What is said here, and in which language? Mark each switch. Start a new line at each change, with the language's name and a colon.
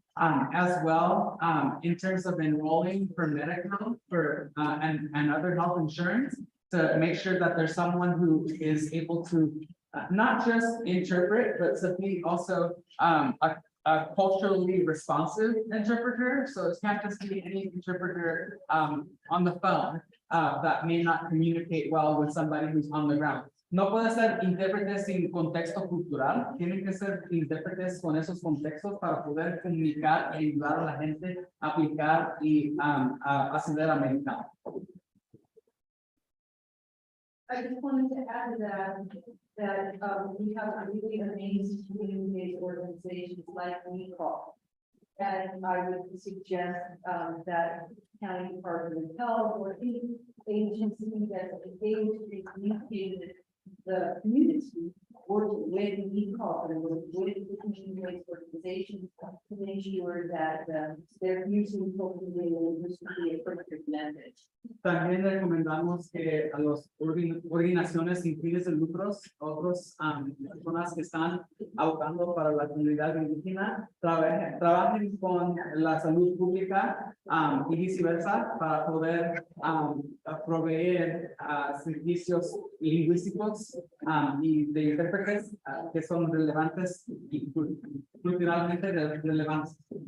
English: As well, in terms of enrolling for medical and other health insurance, to make sure that there's someone who is able to not just interpret, but to be also a culturally responsive interpreter. So it can't just be any interpreter on the phone that may not communicate well with somebody who's on the ground.
Spanish: No puede ser intérpretes sin contexto cultural, tienen que ser intérpretes con esos contextos para poder comunicar e ayudar a la gente a aplicar y a acceder a medicina.
English: I just wanted to add to that we have a really amazing community-based organizations like MICOP. And I would suggest that County Department of Health or any agency that's engaged in communicating the community working with MICOP and with the community-based organizations to make sure that they're using culturally and linguistically appropriate methods.
Spanish: También recomendamos que a las organizaciones sin fines de lucros, otras personas que están abogando para la comunidad indígena, trabajen con la salud pública y viceversa para poder proveer servicios lingüísticos y de intérpretes que son relevantes y culturalmente relevantes.